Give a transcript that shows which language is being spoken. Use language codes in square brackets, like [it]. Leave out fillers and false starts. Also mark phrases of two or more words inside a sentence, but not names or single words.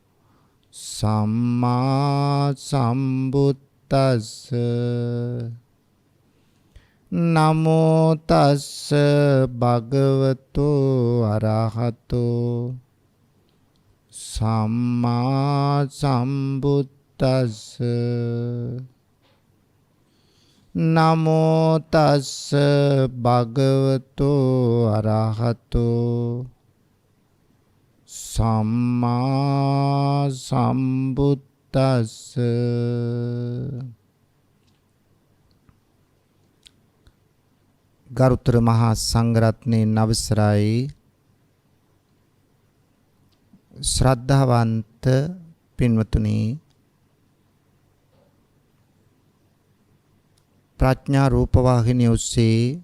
[pi] සම්මා සම්බුද්දස්ස නමෝ තස්ස භගවතු අරහතෝ සම්මා සම්බුද්දස්ස නමෝ තස්ස භගවතු අරහතෝ සම්මා සම්බුද්දස්ස [si] ගරුතර මහා සංඝරත්නයේ අවසරයි ශ්‍රද්ධාවන්ත පින්වතුනි ප්‍රඥා රූපවාහිනිය ඔස්සේ